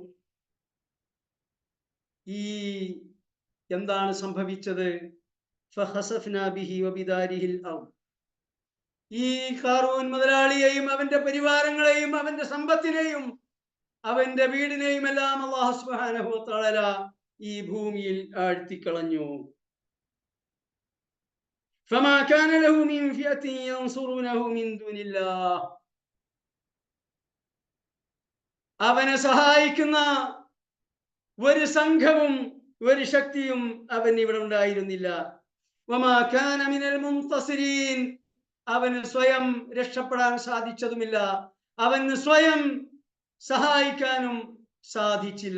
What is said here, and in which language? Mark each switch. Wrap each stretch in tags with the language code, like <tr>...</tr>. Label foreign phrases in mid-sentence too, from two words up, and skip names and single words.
<ml>ഈ എന്താണ് സംഭവിച്ചത്? ഈ ഖാറൂൻ മുതലാളിയെയും അവന്റെ പരിവാരങ്ങളെയും അവന്റെ സമ്പത്തിനെയും അവന്റെ വീടിനെയും എല്ലാം അല്ലാഹു</ml> <ar>سبحانه وتعالى</ar> <ml>ഈ ഭൂമിയിൽ ആഴ്ത്തിക്കളഞ്ഞു.</ml> <ar>فما كان له من فئة ينصرونه من دون الله,</ar> <ml>അവനെ സഹായിക്കുന്ന ഒരു സംഘവും ഒരു ശക്തിയും അവൻ ഇവിടെ ഉണ്ടായിരുന്നില്ല.</ml> <ar>وما كان من المنتصرين,</ar> <ml>അവന് സ്വയം രക്ഷപ്പെടാൻ സാധിച്ചതുമില്ല, അവന് സ്വയം സഹായിക്കാനും സാധിച്ചില്ല.</ml>